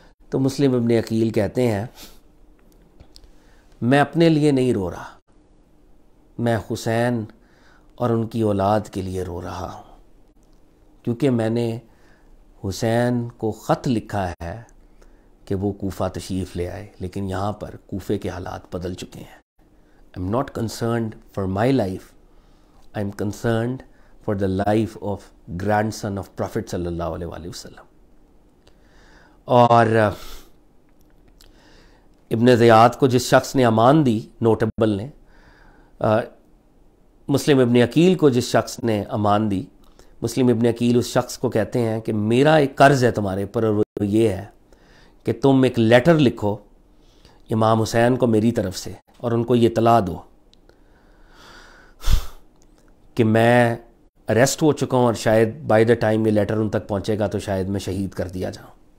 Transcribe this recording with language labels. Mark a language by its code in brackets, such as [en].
[ur] تو مسلم ابن عقیل کہتے ہیں میں اپنے لیے نہیں رو رہا، میں حسین اور ان کی اولاد کے لیے رو رہا ہوں، کیونکہ میں نے حسین کو خط لکھا ہے کہ وہ کوفہ تشریف لے آئے، لیکن یہاں پر کوفے کے حالات بدل چکے ہیں. [en] I am not concerned for my life, I am concerned for the life of grandson of Prophet sallallahu alaihi wasallam. [ur] اور ابن زیاد کو جس شخص نے امان دی، نوٹیبل نے، مسلم ابن عقیل کو جس شخص نے امان دی، مسلم ابن عقیل اس شخص کو کہتے ہیں کہ میرا ایک قرض ہے تمہارے پر، اور وہ یہ ہے کہ تم ایک لیٹر لکھو امام حسین کو میری طرف سے، اور ان کو یہ اطلاع دو کہ میں اریسٹ ہو چکا ہوں اور شاید [en] by the time [ur] یہ لیٹر ان تک پہنچے گا تو شاید میں شہید کر دیا جاؤں.